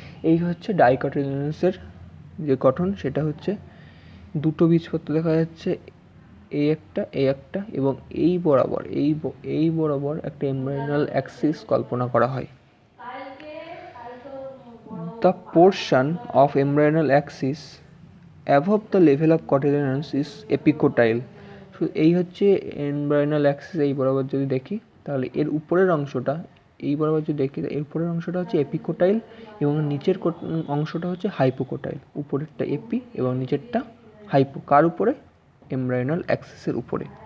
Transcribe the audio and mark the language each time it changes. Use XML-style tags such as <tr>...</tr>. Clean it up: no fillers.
<bn>এই হচ্ছে ডাইকটিলেডন্সের যে গঠন, সেটা হচ্ছে দুটো বীজপত্র দেখা যাচ্ছে, এই একটা এবং এই বরাবর একটা এমব্রায়োনাল অ্যাক্সিস কল্পনা করা হয়।</bn> <en>The portion of embryonal axis above the level of cotyledons is epicotyle.</en> <bn>এই হচ্ছে এমব্রায়োনাল অ্যাক্সিস, এই বরাবর যদি দেখি তাহলে এর উপরের অংশটা, এই বরাবর যদি দেখি এর উপরের অংশটা হচ্ছে এপিকোটাইল এবং নিচের অংশটা হচ্ছে হাইপোকোটাইল। উপরেরটা এপি এবং নিচেরটা হাইপো। কার উপরে? এমব্রায়োনাল অ্যাক্সিসের উপরে।</bn>